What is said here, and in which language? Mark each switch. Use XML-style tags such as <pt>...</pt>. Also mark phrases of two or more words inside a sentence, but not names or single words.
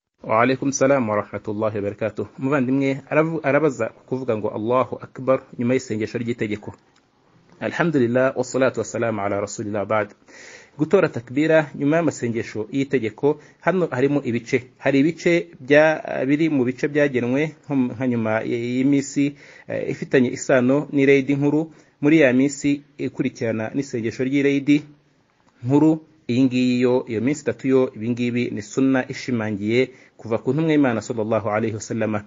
<ar>وعليكم السلام ورحمة الله وبركاته.</ar> <rw>Muvandimwe arabaza kuvuga ngo</rw> <ar>الله أكبر</ar> <rw>nyuma y'isengesho ry'itegeko.</rw> <ar>الحمد لله والصلاة والسلام على رسول الله بعد.</ar> <rw>Gutora takbira nyuma y'amasengesho y'itegeko hano harimo ibice. Hari ibice biri mu bice byagenwe nka nyuma y'imisi ifitanye isano n'Eid nkuru. Muri ya misi ikurikirana n'isengesho ry'Eid nkuru, iyi ngiyi iyo minsi itatu yo ibingibi ni sunna ishimangiye kuva ku ntumwa y'Imana</rw> <ar>صلى الله عليه وسلم.</ar>